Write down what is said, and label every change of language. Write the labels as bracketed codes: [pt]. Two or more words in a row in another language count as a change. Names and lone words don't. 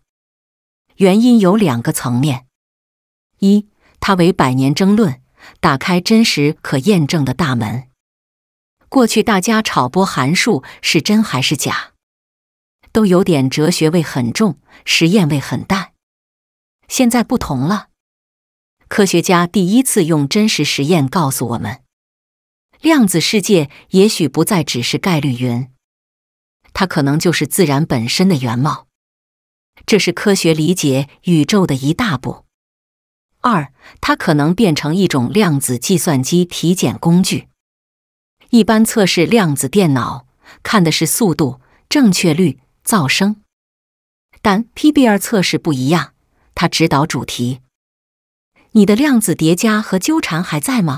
[zh] 原因有2個層面：一，它為100年爭論打開真實可驗證的大門。過去大家吵波函數是真還是假，都有點哲學味很重，實驗味很淡。現在不同了，科學家第一次用真實實驗告訴我們，量子世界也許不再只是概率雲，它可能就是自然本身的原貌。這是科學理解宇宙的一大步。2，它可能變成一種量子計算機體檢工具。一般測試量子電腦看的是速度、正確率、噪聲，但 PBR 測試不一樣，它指導主題。你的量子疊加和糾纏還在嗎？